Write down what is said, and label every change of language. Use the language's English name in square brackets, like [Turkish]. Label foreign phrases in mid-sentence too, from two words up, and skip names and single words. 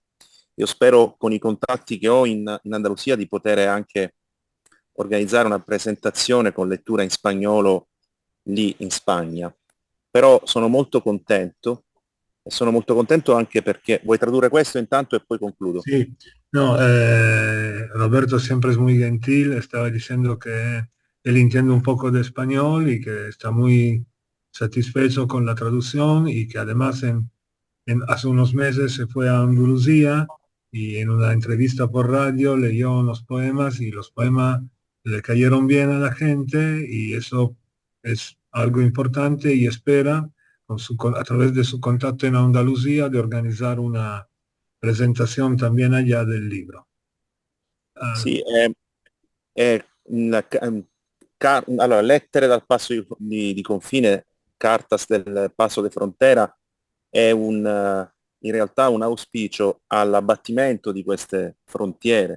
[Italian] Io spero con i contatti che ho in Andalusia di poter anche organizzare una presentazione con lettura in spagnolo lì in Spagna. Però sono molto contento e sono molto contento anche perché vuoi tradurre questo intanto e poi concludo. [Spanish] Sí, no, Roberto siempre es muy gentil, estaba diciendo que él entiende un poco de español y que está muy satisfecho con la traducción y que además hace unos meses se fue a Andalucía y en una entrevista por radio leyó unos poemas y los poemas le cayeron bien a la gente y eso es algo importante y espera a través de su contacto en Andalucía de organizar una presentación también allá del libro. [Italian] Sì, è allora, lettere dal passo di confine, [Spanish] Cartas del passo di frontera, [Italian] è in realtà un auspicio all'abbattimento di queste frontiere.